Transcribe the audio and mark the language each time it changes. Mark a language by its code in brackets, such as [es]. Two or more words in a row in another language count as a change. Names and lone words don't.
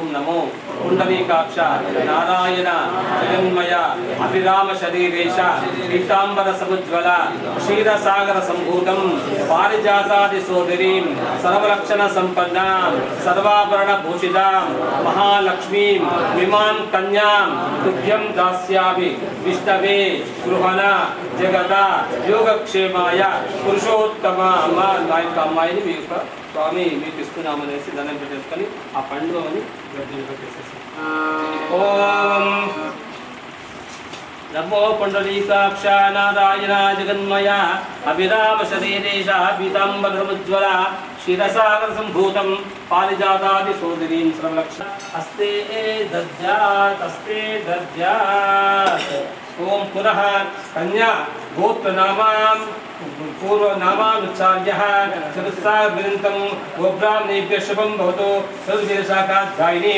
[sa] नमो पुण्डरीकाक्ष नारायण जगन्मय अभिराम शरीरेश पीताम्बर समुज्ज्वल क्षीरसागर सम्भूतं पारिजातादि सोदरीं सर्वलक्षण सम्पन्नां सर्वाभरण भूषितां महालक्ष्मीं विमां कन्यां तुभ्यं दास्यामि विष्णवे गृहण जगदा योगक्षेमाय పురుషోత్తమ [te] అమ్మ నా యొక్క అమ్మాయిని మీ యొక్క స్వామి మీకు ఇస్తున్నామనేసి దండం పెట్టేసుకొని ఆ పండుగని గడ్డలు పెట్టేసేసి [sa] ఓం नमो पुंडरीकाक्ष नारायण जगन्मया अभिराम शरीरेश पीताम्बरमुज्ज्वला क्षीरसागर संभूतं पारिजातादि सोदरीं सर्वलक्ष हस्ते दद्यात् ओम पुनः कन्या गोत्र नामां पूर्व नामानुच्चार्य चतुस्सागरं गोब्राह्मणेभ्यः शुभं भवतु सर्वदेशाकाध्यायिनीं